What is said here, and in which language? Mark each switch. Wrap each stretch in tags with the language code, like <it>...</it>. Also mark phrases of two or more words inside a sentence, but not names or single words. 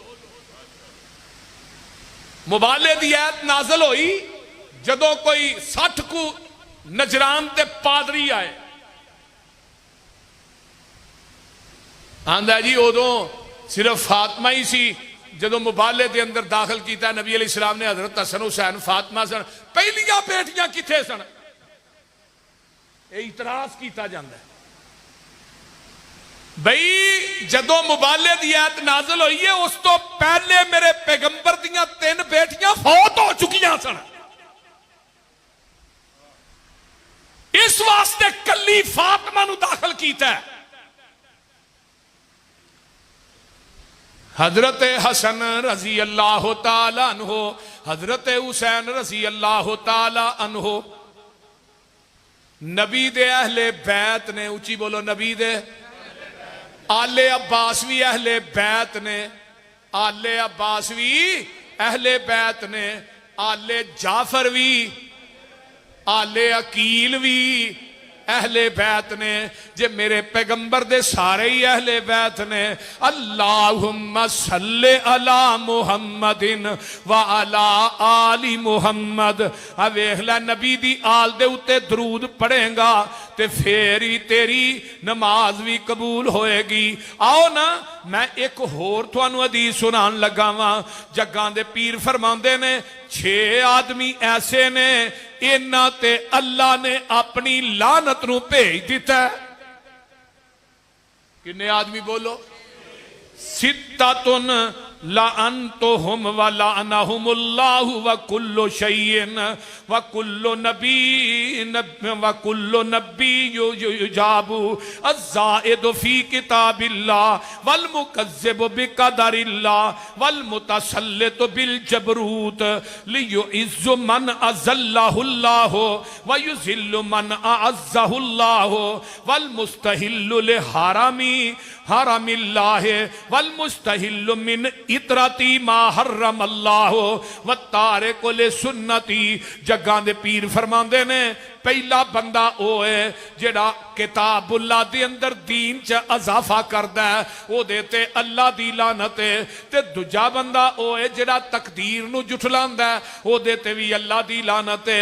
<pa>مباہلے دی آیت نازل ہوئی جدوں کوئی 60 کو نجران تے پادری آئے، آندا جی اودوں صرف فاطمہ ہی سی جدوں مباہلے کے اندر داخل کیا نبی علیہ السلام نے حضرت حسن حسین فاطمہ سن پہلیاں بیٹیاں کتھے سن, اعتراض کیا جاتا ہے بئی جدوں مباہلے کی آیت نازل ہوئی ہے اس توں پہلے میرے پیغمبر دیاں 3 بیٹیاں فوت ہو چکیاں سن. اس واسطے کلی فاطمہ نوں داخل کیا. حضرت حسن</pa> <ar>رضي الله تعالى عنه,</ar> <pa>حضرت حسین</pa> <ar>رضي الله تعالى عنه</ar> <pa>نبی دے اہل بیت نے، اچی بولو نبی دے آل عباس بھی اہل بیت نے، آل عباس بھی اہل بیت نے، آل جعفر بھی، آل عقیل بھی اہل بیت نے. جے میرے پیغمبر دے سارے ہی اہل بیت نے.</pa> <ar>اللهم صل على محمد وعلى آل محمد.</ar> <pa>آ ویکھ لے نبی دی آل دے اتے درود پڑھے گا تے فیر ہی تیری نماز بھی قبول ہووے گی. آؤ نا میں ایک ہور تہانوں حدیث سنان لگا واں. جگاں دے پیر فرماندے نے 6 آدمی ایسے نے انہاں تے اللہ نے اپنی لعنت نوں بھیج دتا. کنے آدمی بولو?</pa> <ar>ستة لعنتهم ولعنهم الله وكل شيء وكل نبي يجاب الزائد في كتاب الله والمكذب بقدر الله والمتسلط بالجبروت ليعز من أذله الله ويذل من أعزه الله والمستحل لحرام حرم الله والمستحل من عترتي ما حرم الله والتارك لسنتي.</ar> <pa>جگاں دے پیر فرماندے نے پہلا بندہ او ہے جیہڑا کتاب اللہ دے اندر دین چ اضافہ کردا ہے اودے تے اللہ دی لعنت ہے. تے دوجا بندہ او ہے جیہڑا تقدیر نوں جھٹلاندا ہے اودے تے بھی اللہ دی لعنت ہے.</pa>